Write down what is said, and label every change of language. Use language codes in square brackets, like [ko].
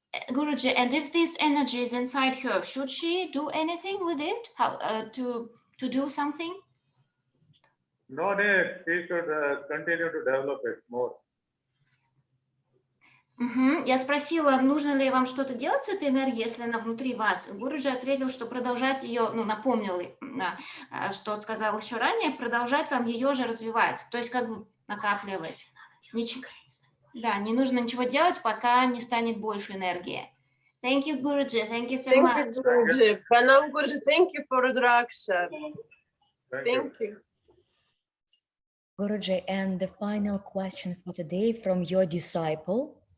[en] Guruji, and if this energy is inside her, should she do anything with it? How to do something? No need. She should continue to develop it more. [ru] Я спросила, нужно ли вам что-то делать с этой энергией, если она внутри вас. Гуруджи ответил, что продолжать ее, напомнил, что сказал еще ранее, продолжать вам ее же развивать, то есть как бы накапливать. Ничего. Да, не нужно ничего делать, пока не станет больше энергии. [en] Thank you, Guruji. Thank you so much. Thank you, Guruji. Pranam, Guruji. Thank you for Rudraksha. Thank you. Guruji, and the final question for today from your disciple.